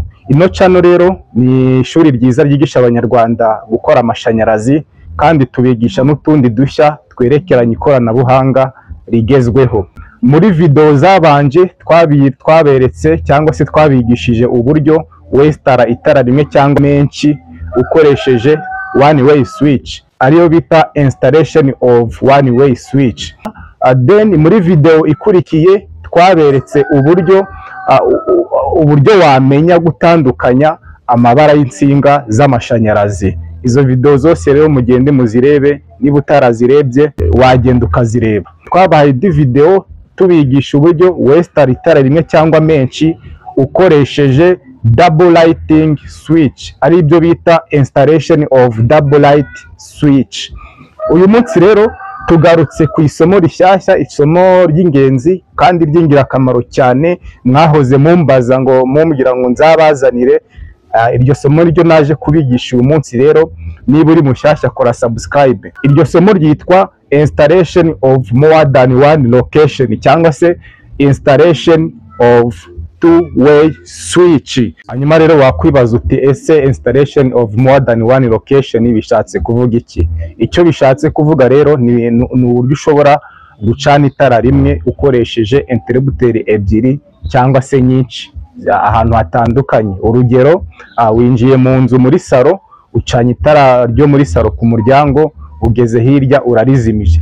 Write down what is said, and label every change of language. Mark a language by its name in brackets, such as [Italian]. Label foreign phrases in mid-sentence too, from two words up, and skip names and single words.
[Kinyarwanda] Ino channel rero ni ishuri ryiza ryigisha abanyarwanda gukora amashanyarazi, kandi tubigisha n'utundi dushya twerekeranye ikoranabuhanga rigezweho. Muri video zabanje twaberetse cyangwa se twabigishije uburyo westara itara rimwe cyangwa menshi ukoresheje [English] one way switch, [Kinyarwanda] ariyo bita [English] installation of one way switch. [Kinyarwanda] Then muri video ikurikiye twaberetse uburyo wamenya gutandukanya amabara y'insinga z'amashanyarazi. Izo video zose rero mugende muzirebe, niba utarazirebye wagenda ukazireba. Twabahaye di video tubigisha uburyo westara itara rimwe cyangwa menshi ukoresheje [English] double lighting switch, [Kinyarwanda] ari byo bita [English] installation of double light switch. [Kinyarwanda] Uyu munsi rero tugarutse ku isomo rishyashya, isomo ry'ingenzi kandi ry'ingirakamaro cyane. Mwahoze mumbaza ngo mumbwira ngo nzabazanire iryo somo ryo naje kubigisha uyu munsi. Rero niba uri mushyashya kora subscribe. Iryo somo ryitwa [English] installation of more than one location, [Kinyarwanda] cyangwa se [English] installation of two-way switch. [Kinyarwanda] Hanyuma rero wakwibaza uti ese [English] installation of more than one location [Kinyarwanda] bishatse kuvuga iki? Icyo bishatse kuvuga rero ni uburyo ushobora gucana itara rimwe ukoresheje interrupteur ebyiri cyangwa se nyinshi ahantu hatandukanye. Urugero, winjiye mu nzu muri salo, ucanye itara ryo muri salo ku muryango, ugeze hirya urarizimije.